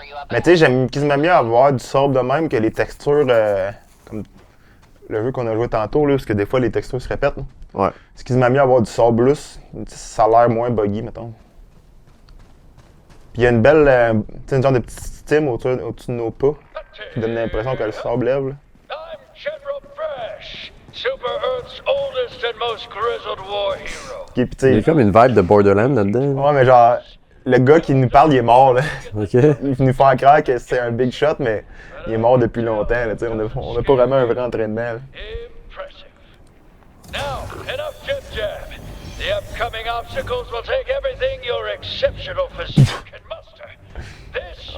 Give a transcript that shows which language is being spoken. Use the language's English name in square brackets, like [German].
[French] Mais tu sais, j'aime quasiment mieux avoir du sable de même que les textures comme le jeu qu'on a joué tantôt, là, parce que des fois les textures se répètent. Là. Ouais. C'est quasiment mieux avoir du sable lousse. Ça a l'air moins buggy, mettons. Puis il y a une belle, tu sais, une genre de petit steam au-dessus de nos pas qui donne l'impression que le sable lève. Là. [English] I'm General Fresh, Super Earth's oldest and most grizzled war hero. [French] Puis, tu Il y a sais, comme une vibe de Borderlands là-dedans. ouais, mais genre, le gars qui nous parle, il est mort, là. Ok. Il nous fait croire que c'est un big shot, mais il est mort depuis longtemps, là, tu sais. On n'a pas vraiment un vrai entraînement, là. [English] Impressive. Now, enough jib-jab. The upcoming obstacles will take everything your exceptional physique can muster. This